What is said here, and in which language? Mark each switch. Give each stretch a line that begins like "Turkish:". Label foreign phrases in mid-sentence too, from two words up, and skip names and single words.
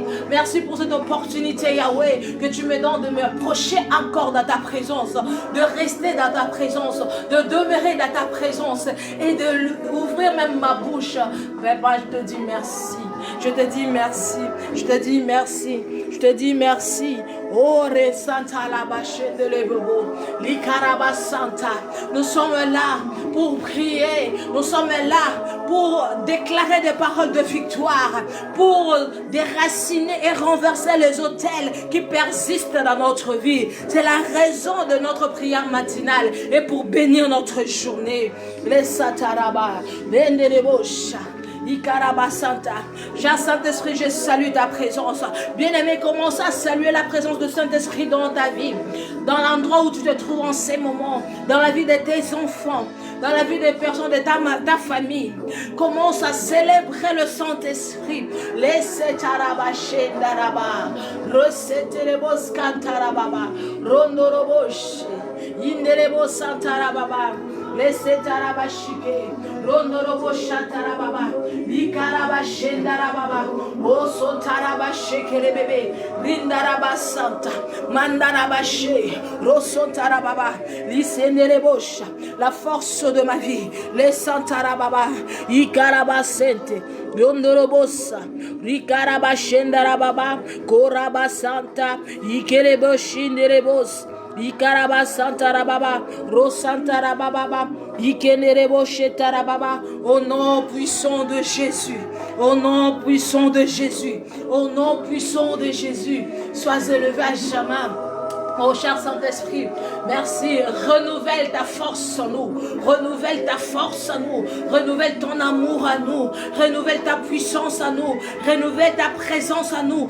French: Merci pour cette opportunité, Yahweh, que tu me donnes de me approcher encore dans ta présence, de rester dans ta présence, de demeurer dans ta présence et d'ouvrir même ma bouche. Papa, je te dis merci. Je te dis merci. Je te dis merci. Je te dis merci. Oh, Santa la bâche de l'Ebobo, l'Ikaraba Santa. Nous sommes là pour prier. Nous sommes là pour déclarer des paroles de victoire, pour déraciner et renverser les autels qui persistent dans notre vie. C'est la raison de notre prière matinale et pour bénir notre journée. Les Sataraba, Bendelebosha. Ikaraba Santa. Saint-Esprit, je salue ta présence. Bien-aimé, commence à saluer la présence de Saint-Esprit dans ta vie, dans l'endroit où tu te trouves en ces moments, dans la vie de tes enfants, dans la vie des personnes de ta famille. Commence à célébrer le Saint-Esprit. Laissez Tarabaché Daraba, Rosetelebos Cantarababa, Rondoroboche, Indelebo Santarababa. Laissez Tarabashike, Rondorobo Shatarababa, Ikarabashendarababa, Oso Tarabasheke bébé, Rindaraba Santa, Mandarabashe, Rosso Tarababa, Lisenerebosha, la force de ma vie, les Santarababa, Ikarabasente, Rondorobosa, Rikarabashendarababa, Koraba Santa, Ikereboshinderebos. Ikaraba Santarababa, Rosantarababa, Ikenerebo Shetarababa, au nom puissant de Jésus, au nom puissant de Jésus, au nom puissant de Jésus, sois élevé à jamais. Oh cher Saint-Esprit, merci, renouvelle ta force en nous, renouvelle ta force en nous, renouvelle ton amour à nous, renouvelle ta puissance à nous, renouvelle ta présence à nous.